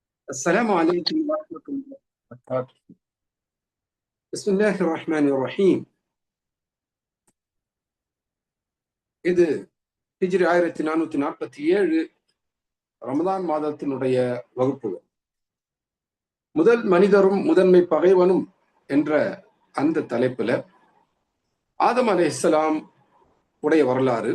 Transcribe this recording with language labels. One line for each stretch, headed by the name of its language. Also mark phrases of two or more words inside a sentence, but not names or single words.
Arabic: السلام عليكم ورحمة الله وبركاته. بسم الله الرحمن الرحيم.
Tamil: இது ஹிஜ்ரி 1447 ரமதான் மாதத்தினுடைய வகுப்புகள். முதல் மனிதரும் முதன்மை பகைவனும் என்ற அந்த தலைப்புல ஆதம் அலைஹிஸ்ஸலாம் உடைய வரலாறு,